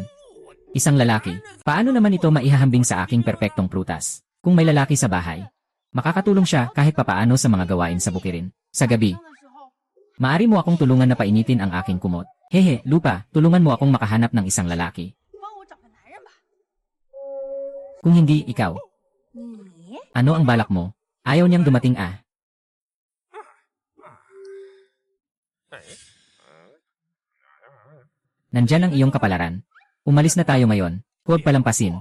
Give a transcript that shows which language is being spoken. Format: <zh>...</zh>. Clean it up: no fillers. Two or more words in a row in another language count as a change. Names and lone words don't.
<tl>Isang lalaki. Paano naman ito maihahambing sa aking perpektong prutas? Kung may lalaki sa bahay, makakatulong siya kahit papaano sa mga gawain sa bukirin. Sa gabi,</tl> <zh>的时候，</zh> <tl>maari mo akong tulungan na painitin ang aking kumot. Hehe, lupa, tulungan mo akong makahanap ng isang lalaki.</tl> <zh>帮我找个男人吧。</zh> <tl>Kung hindi, ikaw.</tl> <zh>你</zh> <tl>Ano ang balak mo? Ayaw niyang dumating ah. Nandyan ang iyong kapalaran. Umalis na tayo ngayon. Huwag palampasin.</tl>